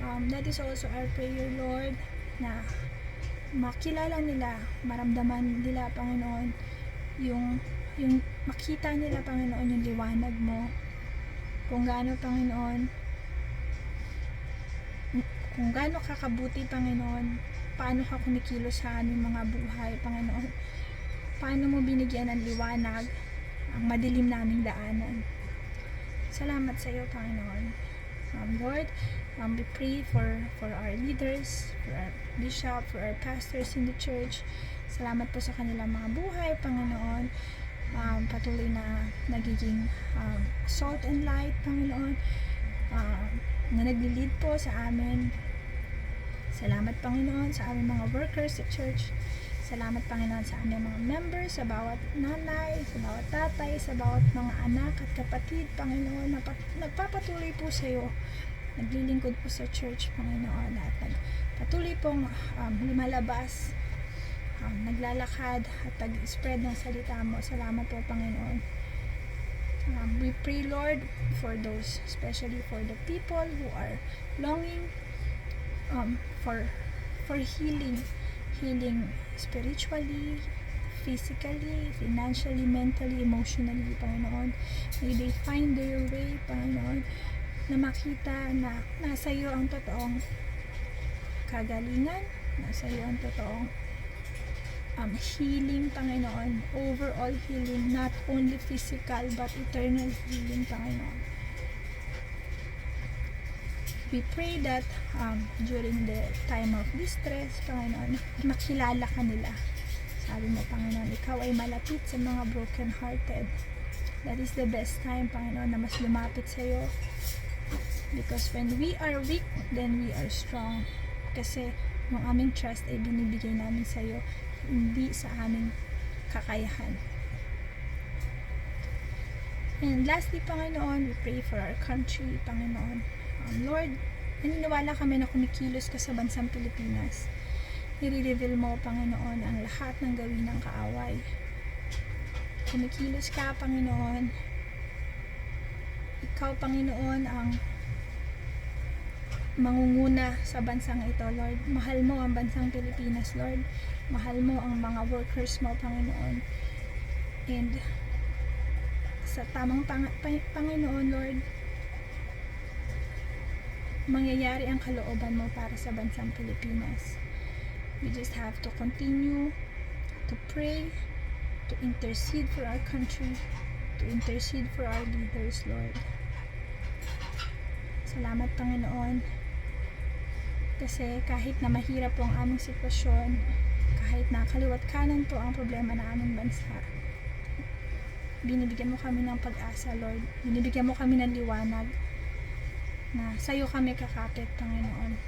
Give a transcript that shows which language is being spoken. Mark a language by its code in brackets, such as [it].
[en] That is also our prayer, Lord, [tl] na makilala nila, maramdaman nila, Panginoon, yung makita nila, Panginoon, yung liwanag mo, kung gaano, Panginoon, kung gaano kakabuti, Panginoon, paano ka kumikilos sa aming mga buhay, Panginoon, paano mo binigyan ng liwanag ang madilim naming daanan. Salamat sa iyo, Panginoon. [en] Lord, we pray for our leaders, for our bishop, for our pastors in the church. [tl] Salamat po sa kanilang mga buhay, Panginoon. Patuloy na nagiging [en] salt and light, [tl] Panginoon, na nagli-lead po sa amin. Salamat, Panginoon, sa aming mga workers sa church. Salamat, Panginoon, sa aming mga members, sa bawat nanay, sa bawat tatay, sa bawat mga anak at kapatid, Panginoon, na nagpapatuloy po sa iyo, naglilingkod po sa church, Panginoon, at patuloy pong lumalabas, naglalakad at pag-spread ng salita mo. Salamat po, Panginoon. [en] We pray, Lord, for those, especially for the people who are longing for healing spiritually, physically, financially, mentally, emotionally, Panginoon. May they find their way, [tl] Panginoon, na makita na nasa iyo ang totoong kagalingan, nasa iyo ang totoong healing, Panginoon, [en] overall healing, not only physical but eternal healing, [tl] Panginoon. [en] We pray that during the time of distress, Panginoon, [tl] makilala ka nila. Sabi mo, Panginoon, ikaw ay malapit sa mga broken-hearted. [en] That is the best time, [tl] Panginoon, na mas lumapit sa iyo. [en] Because when we are weak, then we are strong. [tl] Kasi ang aming trust ay binibigay namin sa iyo, hindi sa aming kakayahan. [en] And lastly, Panginoon, we pray for our country, Panginoon. [tl] Lord, naniniwala kami na kumikilos ka sa bansang Pilipinas. Nire-reveal mo, Panginoon, ang lahat ng gawin ng kaaway. Kumikilos ka, Panginoon. Ikaw, Panginoon, ang mangunguna sa bansang ito, Lord. Mahal mo ang bansang Pilipinas, Lord. Mahal mo ang mga workers mo, Panginoon. And sa tamang Panginoon, Lord, mangyayari ang kalooban mo para sa bansang Pilipinas. [en] We just have to continue to pray, to intercede for our country, to intercede for our leaders, Lord. [tl] Salamat, Panginoon, kasi kahit na mahirap po ang aming sitwasyon, kahit na kaliwat kanan po ang problema ng aming bansa, binibigyan mo kami ng pag-asa, Lord. Binibigyan mo kami ng liwanag na sa iyo kami kakapit, Panginoon.